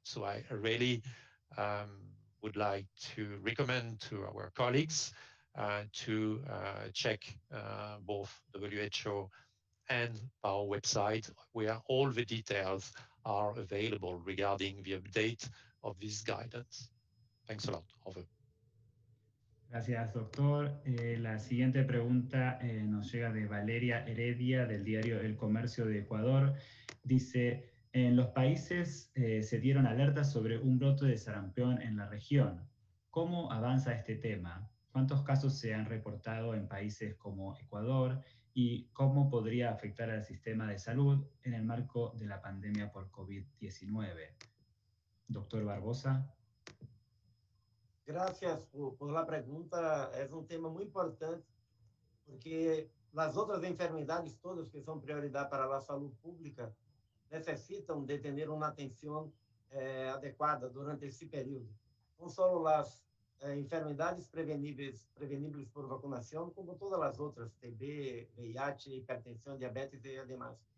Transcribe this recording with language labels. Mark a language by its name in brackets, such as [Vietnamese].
[English] So I really would like to recommend to our colleagues to check both WHO and our website, where all the details are available regarding the update of this guidance. Thanks a lot. Over. [Spanish] Gracias, doctor. La siguiente pregunta nos llega de Valeria Heredia del diario El Comercio de Ecuador. Dice, en los países se dieron alertas sobre un brote de sarampión en la región. ¿Cómo avanza este tema? ¿Cuántos casos se han reportado en países como Ecuador? ¿Y cómo podría afectar al sistema de salud en el marco de la pandemia por COVID-19? Doctor Barbosa. Gracias por la pregunta. [Portuguese] É um tema muito importante, porque as outras enfermidades todas que são prioridade para a saúde pública necessitam de ter uma atenção adequada durante esse período. Não só as enfermidades preveníveis por vacunação, como todas as outras, TB, VIH, hipertensão, diabetes e demais.